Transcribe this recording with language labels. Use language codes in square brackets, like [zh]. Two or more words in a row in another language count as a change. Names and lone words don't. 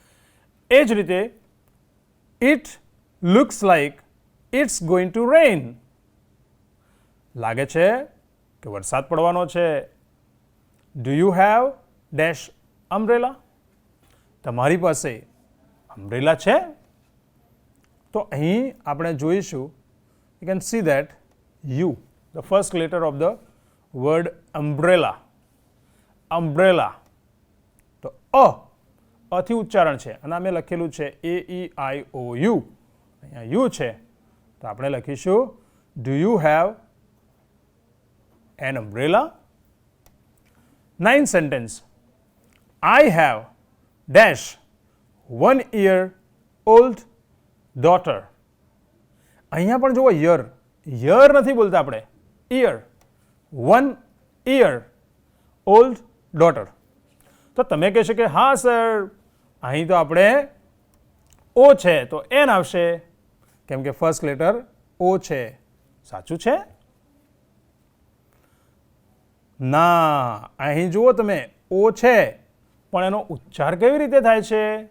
[gu] એ જ રીતે, [en] it looks like it's going to rain. [gu] લાગે છે કે વરસાદ પડવાનો છે. [en] do you have dash umbrella? [gu] તમારી પાસે અમ્બ્રેલા છે? તો અહીં આપણે જોઈશું, [en] you can see that U, the first letter of the word umbrella. umbrella. [gu] તો અથી ઉચ્ચારણ છે અને અમે લખેલું છે AEIOU. અહીંયા યુ છે તો આપણે લખીશું [en] do you have an umbrella? 9th sentence. I have dash 1 year old daughter. [gu] અહીંયા પણ જુઓ યર નથી બોલતા આપણે, ઈયર. [en] 1 year old daughter. [gu] તો તમે કહેશો કે હા સર, અહીં તો આપણે ઓ છે તો એન આવશે કેમ કે [en] first letter [gu] ઓ છે. સાચું છે? ના, અહીં જુઓ તમે ઓ છે પણ એનો ઉચ્ચાર કેવી રીતે થાય છે?